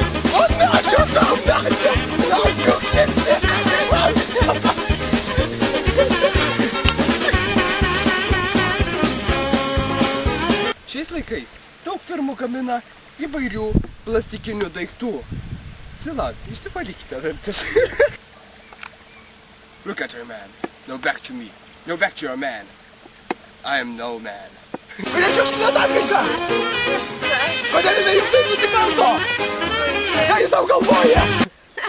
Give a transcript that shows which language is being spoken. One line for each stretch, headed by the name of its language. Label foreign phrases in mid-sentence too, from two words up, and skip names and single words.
Lithuanian: O, Šiais laikais daug firmų gamina įvairių plastikinių daiktų. Silan, išsivalykite dantis.
English: Look at her, man. No back to me. No back to your man. I am no man.
Lithuanian: Kodėl šiukšlinat aplinką? Kodėl jinai jums taip nusikalto? Ką jūs sau galvojat?